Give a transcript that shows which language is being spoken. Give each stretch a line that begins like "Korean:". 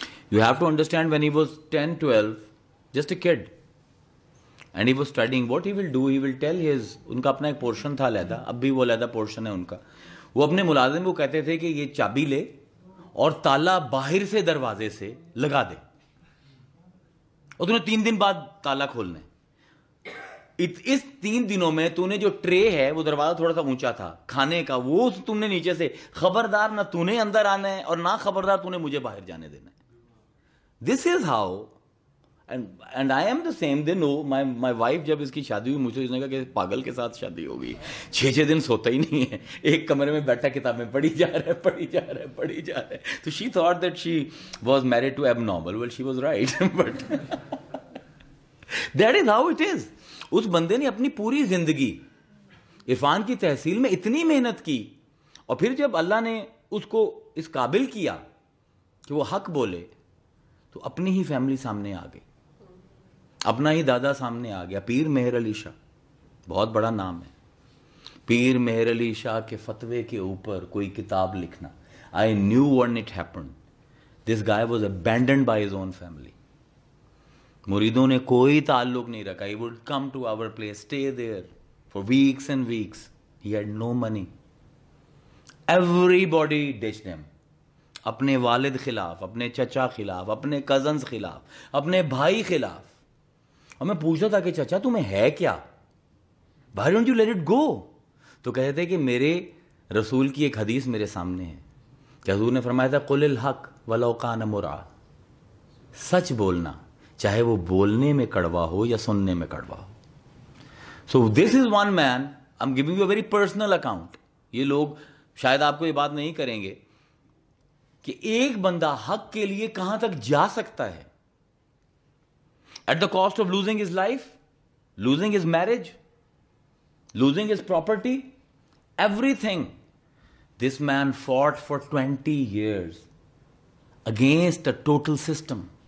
English: You have to understand when he was 10-12, just a kid, and he was studying, what he will do, he will tell his,
Urdu: ان کا اپنا ایک portion تھا علیحدہ, اب بھی وہ علیحدہ پورشن ہے ان کا. وہ اپنے ملازم کو کہتے تھے کہ یہ چابی لے اور تالا باہر سے دروازے سے لگا دے, اور تمہیں 3 دن بعد تالا کھولنا ہے. اس 3 دنوں میں تو نے جو ٹرے ہے, وہ دروازہ تھوڑا سا اونچا تھا کھانے کا, وہ تم نے نیچے سے, خبردار نہ تو نے اندر آنا ہے اور نہ خبردار تو نے مجھے باہر جانے دینا ہے.
English: This is how. And I am the same. They know. My wife
Urdu: جب اس کی شادی ہوئی, مجھے اس نے کہا کہ پاگل کے ساتھ شادی ہو گئی, 6 دن سوتا ہی نہیں ہے, ایک کمرے میں بیٹھا کتابیں پڑھی جا رہا ہے.
English: تو she thought that she was married to abnormal. Well, she was right. But that is how it is.
Urdu: اس بندے نے اپنی پوری زندگی عرفان کی تحصیل میں اتنی محنت کی, اور پھر جب اللہ نے اس کو اس قابل کیا کہ وہ حق بولے, تو اپنی ہی فیملی سامنے آ گئی, اپنا ہی دادا سامنے آ گیا. پیر مہر علی شاہ, بہت بڑا نام ہے. پیر مہر علی شاہ کے فتوے کے اوپر کوئی کتاب لکھنا.
English: I knew when it happened. This guy was abandoned by his own family.
Urdu: مریدوں نے کوئی تعلق نہیں رکھا.
English: He would come to our place, stay there for weeks and weeks. He had no money. Everybody ditched him.
Urdu: اپنے والد خلاف، اپنے چچا خلاف، اپنے کزنز خلاف، اپنے بھائی خلاف. اور میں پوچھتا تھا کہ چچا تمہیں ہے کیا؟
English: Why don't you let it go؟
Urdu: تو کہتے تھے کہ میرے رسول کی ایک حدیث میرے سامنے ہے کہ حضور نے فرمایا تھا
Arabic: قل الحق ولو کان مرا،
Urdu: سچ بولنا چاہے وہ بولنے میں کڑوا ہو یا سننے میں کڑوا ہو.
English: So this is one man, I am giving you a very personal account.
Urdu: یہ لوگ شاید آپ کو یہ بات نہیں کریں گے کہ ایک بندہ حق کے لیے کہاں تک جا سکتا ہے
English: At the cost of losing his life, losing his marriage, losing his property, everything. This man fought for 20 years against the total system.